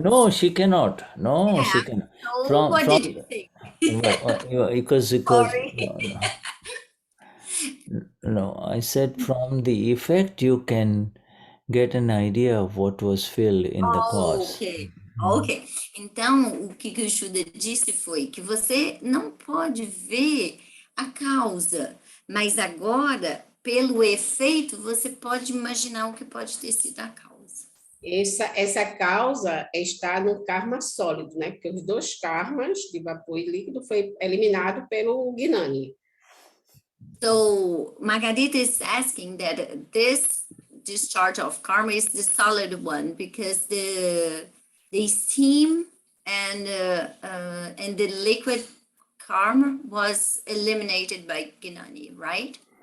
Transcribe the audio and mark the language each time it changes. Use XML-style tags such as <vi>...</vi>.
<en>No, she cannot. No, she cannot. So what did you say? Because no, I said from the effect you can get an idea of what was filled in the cause. Ok.</en> <pt>Então, o que o Shuddha disse foi que você não pode ver a causa, mas agora, pelo efeito, você pode imaginar o que pode ter sido a causa. Essa causa está no karma sólido, né? Porque os dois karmas, de vapor e líquido, foi eliminado pelo Gnani.</pt> <en>So, Margarita is asking that this discharge of karma is the solid one, because the steam and the liquid karma was eliminated by Gnani, right?</en>